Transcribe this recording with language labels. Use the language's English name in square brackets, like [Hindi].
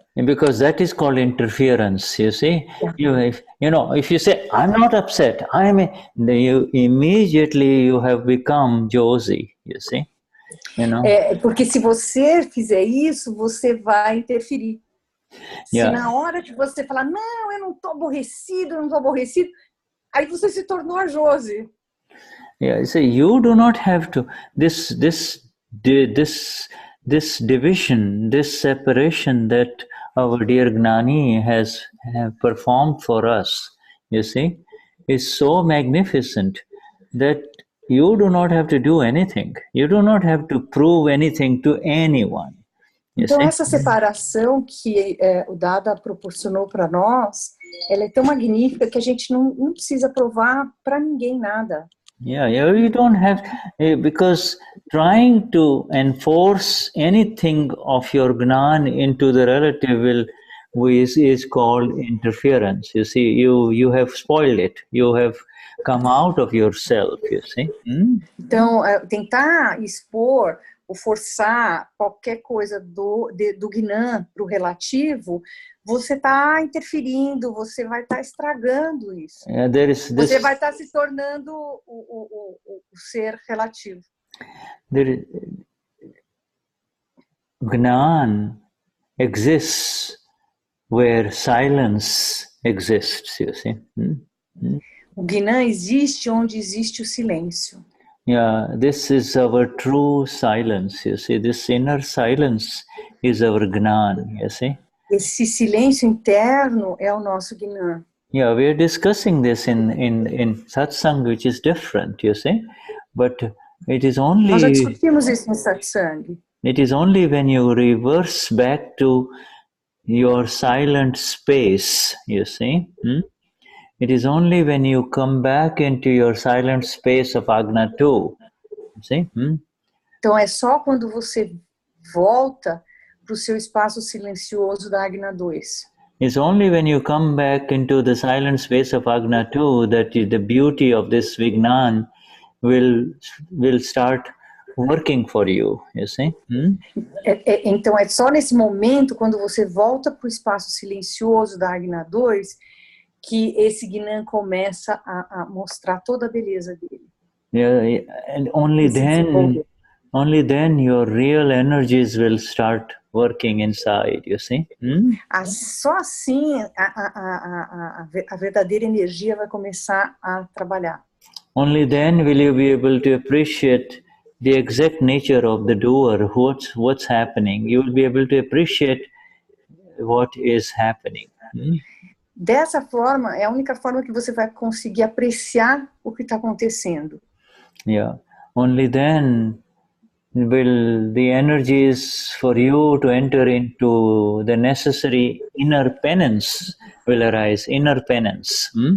[English] Because that is called interference, you see. If you say, I'm not upset, you immediately you have become Josie, you see. [Portuguese] Porque se você fizer isso, você vai interferir. Se na hora que você falar, não, eu não estou aborrecido, aí você se tornou a Josie. [English] Yeah, so you do not have to, this division, this separation that our dear Gnani have performed for us, you see, is so magnificent that you do not have to do anything. You do not have to prove anything to anyone. [Portuguese] Então, essa separação que o Dada proporcionou para nós, ela é tão magnífica que a gente não precisa provar para ninguém nada. [English] Yeah, you don't have, because trying to enforce anything of your Gnan into the relative is called interference. You see, you have spoiled it. You have come out of yourself, you see. [Portuguese] Então, tentar expor ou forçar qualquer coisa do Gnan para o relativo, você está interferindo, você vai estar estragando isso. Você vai estar se tornando o ser relativo. [English] Gnan exists where silence exists, you see. [Portuguese] O Gnan existe onde existe o silêncio. [English] Yeah, this is our true silence, you see. This inner silence is our Gnan, you see. [Portuguese] Esse silêncio interno é o nosso Gnan. [English] Yeah, we are discussing this in Satsang, which is different, you see. But it is only... [Portuguese] Nós já discutimos isso em Satsang. [English] It is only when you reverse back to your silent space, you see. It is only when you come back into your silent space of Agna 2, you see, [Portuguese] Então, é só quando você volta para o seu espaço silencioso da Ajna 2. [English] It's only when you come back into the silent space of Ajna 2 that the beauty of this Vignan will start working for you see? [Portuguese] Então, é só nesse momento, quando você volta para o espaço silencioso da Ajna 2, que esse Gnan começa a mostrar toda a beleza dele. [English] Yeah, and only then your real energies will start working inside, you see? [Portuguese] Só assim a verdadeira energia vai começar a trabalhar. [English] Only then will you be able to appreciate the exact nature of the doer, what's happening. You will be able to appreciate what is happening. [Portuguese] Dessa forma, é a única forma que você vai conseguir apreciar o que está acontecendo. [English] Yeah. Only then will the energies for you to enter into the necessary inner penance will arise, inner penance.